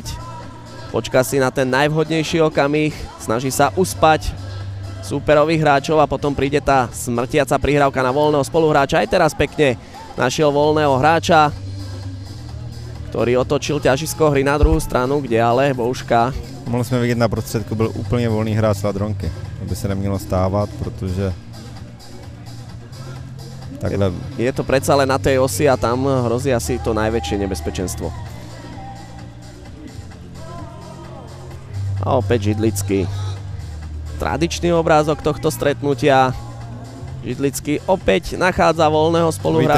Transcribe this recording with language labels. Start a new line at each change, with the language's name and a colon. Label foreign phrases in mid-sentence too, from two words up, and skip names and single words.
Slovak: Počká si na ten najvhodnejší okamih, snaží sa uspať súperových hráčov a potom príde tá smrtiaca prihrávka na voľného spoluhráča. Aj teraz pekne našiel voľného hráča, ktorý otočil ťažisko hry na druhú stranu, kde ale Bouška.
Czech: Mohli jsme vidět na prostředku, byl úplně volný hráč Ladronky. To by se nemělo stávat, protože takhle...
Slovak: Je to predsa len na tej osi a tam hrozí asi to najväčšie nebezpečenstvo. A opäť Židlický. Tradičný obrázok tohto stretnutia. Židlický opäť nachádza voľného spoluhráča.